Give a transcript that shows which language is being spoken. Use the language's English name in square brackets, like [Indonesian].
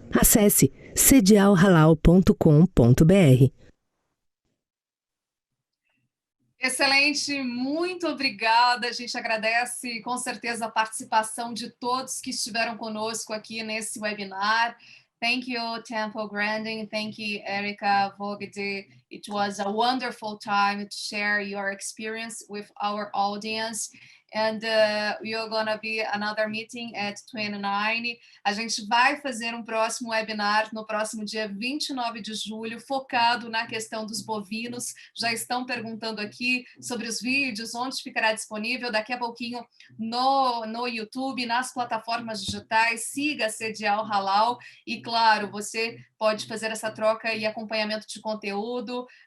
[Portuguese] Acesse cdialhalal.com.br. Excelente, muito obrigada. A gente agradece com certeza a participação de todos que estiveram conosco aqui nesse webinar. [English] Thank you, Temple Grandin. Thank you, Erika Voogd. It was a wonderful time to share your experience with our audience. And we are going to be another meeting at 29. [Portuguese] A gente vai fazer um próximo webinar no próximo dia 29 de julho, focado na questão dos bovinos. Já estão perguntando aqui sobre os vídeos, onde ficará disponível. Daqui a pouquinho no YouTube, nas plataformas digitais. Siga a CDIAL HALAL e, claro, você pode fazer essa troca e acompanhamento de conteúdo.